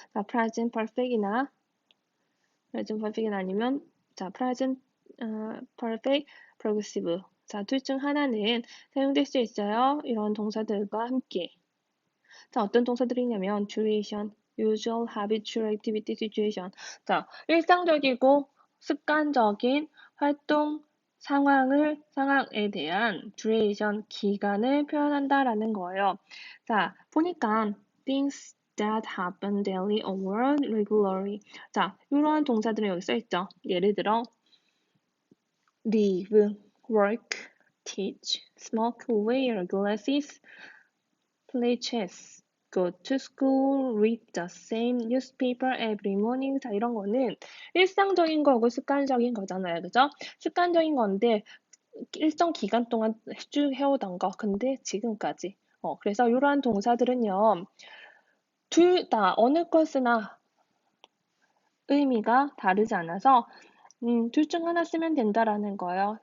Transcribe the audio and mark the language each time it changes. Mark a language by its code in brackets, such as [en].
[en] 자, present perfect이나 [ko] 아니면 자, [en] present perfect progressive. [ko] 자, 둘 중 하나는 사용될 수 있어요. 이런 동사들과 함께. 자, 어떤 동사들이냐면 [en] duration, usual, habitual, activity, situation. [ko] 자, 일상적이고 습관적인 활동 상황에 대한 duration, 기간을 표현한다라는 거예요. 자, 보니까 [en] things that happen daily or regularly. [ko] 자, 이러한 동사들은 여기 써있죠. 예를 들어 [en] live, work, teach, smoke, wear glasses, play chess, go to school, read the same newspaper every morning. [ko] 자, 이런 거는 일상적인 거고 습관적인 거잖아요. 그죠? 습관적인 건데 일정 기간 동안 쭉 해오던 거. 근데 지금까지. 그래서 이러한 동사들은요. 둘 다 어느 것이나 의미가 다르지 않아서 둘 중 하나 쓰면 된다라는 거예요.